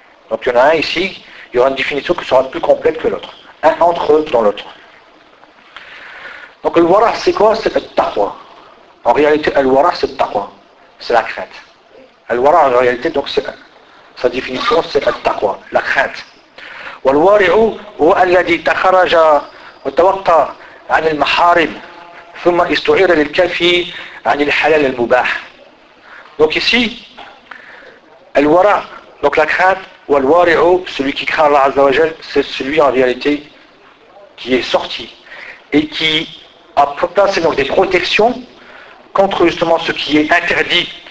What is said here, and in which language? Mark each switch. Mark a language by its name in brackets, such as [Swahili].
[French] Donc il y en a un ici, il y aura une définition qui sera plus complète que l'autre. Un entre dans l'autre. Donc Al-Wara, c'est quoi? C'est le taqwa. En réalité, Al-Wara, c'est le taqwa. C'est la crainte. Al-Wara, en réalité, donc c'est sa définition, c'est le taqwa, la crainte. [Arabic] والوارع هو الذي تخرج وتوقع عن المحارم ثم استعير للكافي عن الحلال المباح. [French] Donc ici, الورع, donc la crainte, والوارع, celui qui craint Allah Azza wa Jal, c'est celui en réalité qui est sorti et qui a placé donc des protections contre justement ce qui est interdit.